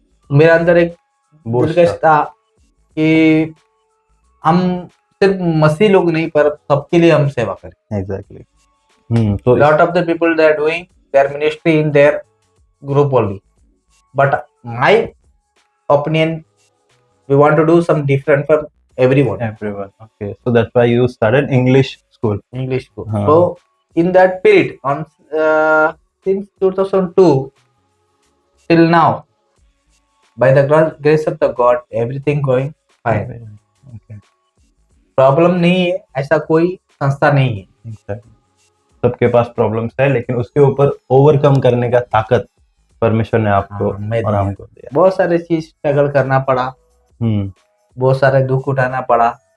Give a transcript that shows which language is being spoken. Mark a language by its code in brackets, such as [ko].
[hi] मेरे अंदर एक दिलकश था कि हम सिर्फ मसीह लोग नहीं पर सबके लिए हम सेवा करें। एग्जैक्टली। तो [en] Lot of the people they are doing their ministry in their group only, but my opinion we want to do some different for everyone. Okay, so that's why you started English school. So in that period on since 2002 till now, by the grace of the God, everything going fine. Okay. [hi] Problem नहीं है, ऐसा कोई संस्था नहीं है। सबके पास problems है, लेकिन उसके ऊपर ओवरकम करने का ताकत परमेश्वर ने आपको और हमको दिया। बहुत सारे चीज स्ट्रगल करना पड़ा, बहुत सारे दुख उठाना पड़ा।